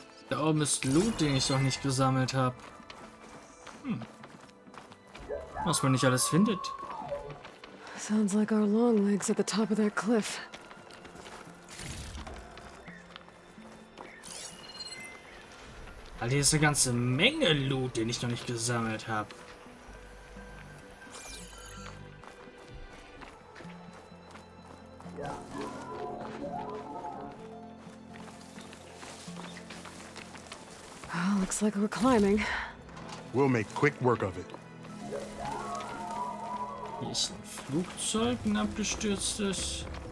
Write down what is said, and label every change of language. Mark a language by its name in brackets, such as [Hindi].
[German] Da oben ist Loot, den ich noch nicht gesammelt habe. Was man nicht alles findet. [English] Sounds like our long legs at the top of that cliff. [German] Alter, hier ist eine ganze Menge Loot, den ich noch nicht gesammelt habe. [English] Looks like we're climbing. We'll make quick work of it. [German] Hier ist ein Flugzeug, ein abgestürztes.